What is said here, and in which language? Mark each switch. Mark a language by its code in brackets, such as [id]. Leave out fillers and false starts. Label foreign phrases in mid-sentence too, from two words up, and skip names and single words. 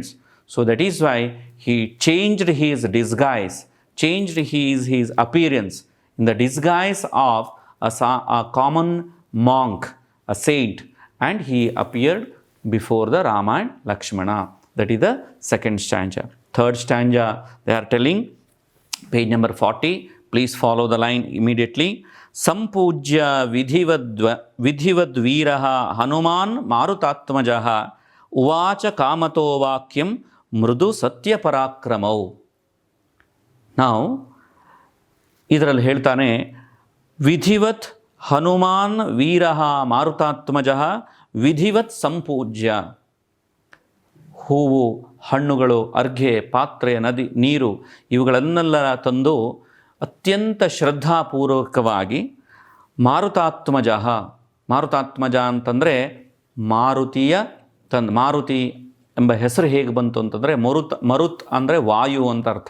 [en] So that is why he changed his disguise, changed his appearance in the disguise of a common monk, a saint, and he appeared before the Rama and Lakshmana. That is the second stanza. Third stanza, they are telling, page number 40, please follow the line immediately. [sa] सम्पूज्य विधिवद् वीरः हनुमान् मारुतात्मजः उवाच कामतो वाक्यं मृदु सत्य पराक्रमौ. [en] Now, [kn] ಇದರಲ್ಲಿ ಹೇಳ್ತಾನೆ, [sa] ವಿಧಿವತ್ ಹನುಮಾನ್ ವೀರಃ ಮಾರುತಾತ್ಮಜಃ ವಿಧಿವತ್ ಸಂಪೂಜ್ಯ. [kn] ಹೂವು, ಹಣ್ಣುಗಳು, ಅರ್ಘ್ಯ, ಪಾತ್ರೆ, ನದಿ, ನೀರು ಇವುಗಳನ್ನೆಲ್ಲ ತಂದು ಅತ್ಯಂತ ಶ್ರದ್ಧಾಪೂರ್ವಕವಾಗಿ ಮಾರುತಾತ್ಮಜಃ, ಮಾರುತಾತ್ಮಜ ಅಂತಂದರೆ ಮಾರುತಿ ಎಂಬ ಹೆಸರು ಹೇಗೆ ಬಂತು ಅಂತಂದರೆ ಮರುತ್ ಅಂದರೆ ವಾಯು ಅಂತ ಅರ್ಥ.